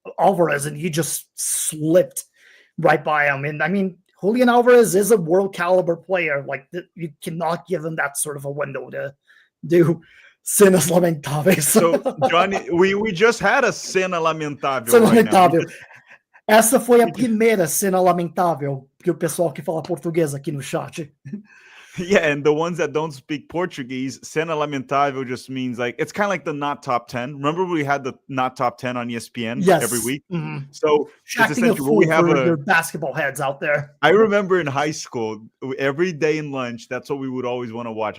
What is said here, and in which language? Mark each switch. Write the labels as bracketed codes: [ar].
[en] Alvarez, and he just slipped right by him. And I mean, Julian Alvarez is a world caliber player. Like, you cannot give him that sort of a window to do cenas lamentáveis. So, Johnny, we just had a cena lamentável. [pt] Cena [en] right [pt] lamentável. [en] now. [pt] Essa foi a primeira cena lamentável que o pessoal que fala português aqui no chat. [en] Yeah, and the ones that don't speak Portuguese, cena lamentável just means like, it's kind of like the not top 10. Remember we had the not top 10 on ESPN every week? Mm-hmm. So it's essentially we have your basketball heads out there. I remember in high school, every day in lunch, that's what we would always want to watch.